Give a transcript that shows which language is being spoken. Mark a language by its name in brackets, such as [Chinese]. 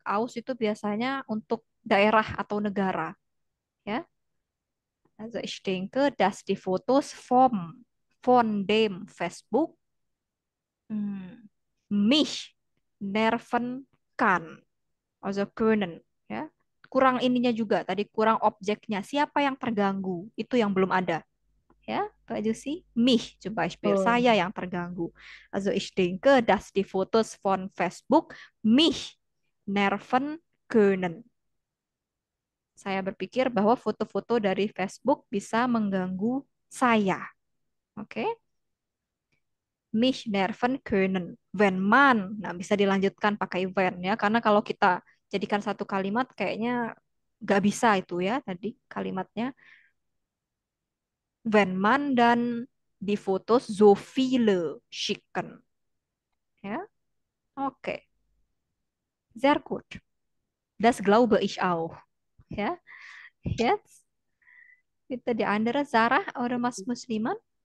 [Indonesian] Aus itu biasanya untuk daerah atau negara ya. [German] Also ich denke, dass die Fotos von dem Facebook mich nerven kann, also können ya. [Indonesian] Kurang ininya juga tadi kurang objeknya. Siapa yang terganggu? Itu yang belum ada. [German] Ja, Pak Jusi, mich zum Beispiel, Oh, [Indonesian] saya yang terganggu. [German] Also ich denke, dass die Fotos von Facebook mich nerven können. [Indonesian] Saya berpikir bahwa foto-foto dari Facebook bisa mengganggu saya. [German] Oke, mich nerven können. Wenn man, [Indonesian] nah bisa dilanjutkan pakai when ya, karena kalau kita jadikan satu kalimat kayaknya nggak bisa itu ya tadi kalimatnya. [German] Wenn man dan die Fotos so viele schicken. Ja, okay. Sehr gut. Das glaube ich auch. Ja, jetzt bitte die andere Sarah oder Mas Musliman.